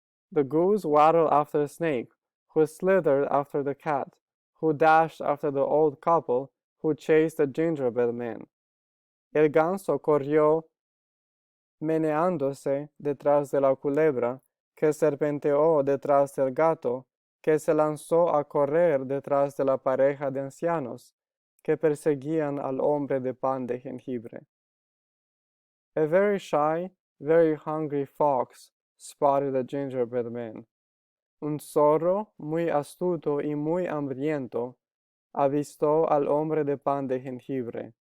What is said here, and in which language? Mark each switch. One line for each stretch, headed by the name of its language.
English: The goose waddled after the snake, who slithered after the cat, who dashed after the old couple, who chased the gingerbread man.
Spanish: El ganso corrió meneándose detrás de la culebra, que serpenteó detrás del gato, que se lanzó a correr detrás de la pareja de ancianos, que perseguían al hombre de pan de jengibre.
English: A very shy, very hungry fox spotted the gingerbread man.
Spanish: Un zorro muy astuto y muy hambriento avistó al hombre de pan de jengibre.